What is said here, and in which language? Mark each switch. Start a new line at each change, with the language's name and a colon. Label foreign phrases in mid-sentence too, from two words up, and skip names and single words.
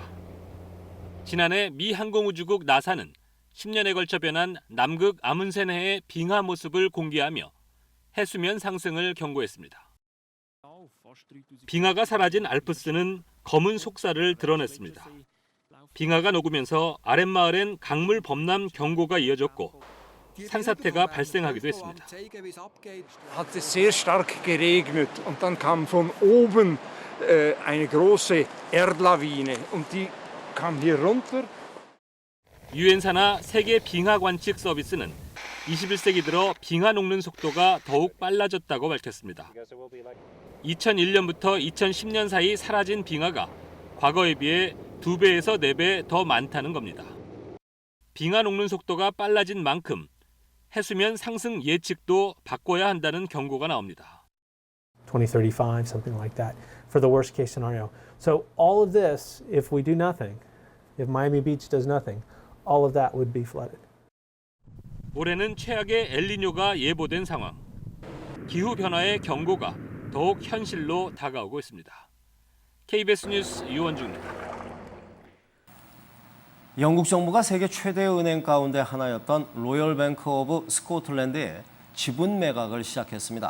Korean: 지난해 미 항공우주국 나사는 10년에 걸쳐 변한 남극 아문센해의 빙하 모습을 공개하며 해수면 상승을 경고했습니다. 빙하가 사라진 알프스는 검은 속살을 드러냈습니다. 빙하가 녹으면서 아랫마을엔 강물 범람 경고가 이어졌고 산사태가 발생하기도 했습니다.
German: Hat es sehr stark geregnet und dann kam von oben eine große Erdlawine und die kam hier runter.
Korean: 유엔사나 세계 빙하 관측 서비스는 21세기 들어 빙하 녹는 속도가 더욱 빨라졌다고 밝혔습니다. 2001년부터 2010년 사이 사라진 빙하가 과거에 비해 2배에서 4배 더 많다는 겁니다. 빙하 녹는 속도가 빨라진 만큼 해수면 상승 예측도 바꿔야 한다는 경고가 나옵니다.
English: 2035, something like that, for the worst case scenario. So all of this, if we do nothing, if Miami Beach does nothing, all of that would be flooded.
Korean: 올해는 최악의 엘니뇨가 예보된 상황. 기후 변화의 경고가 더욱 현실로 다가오고 있습니다. KBS 뉴스 유원중입니다. 영국 정부가 세계 최대의 은행 가운데 하나였던 로열 뱅크 오브 스코틀랜드에 지분 매각을 시작했습니다.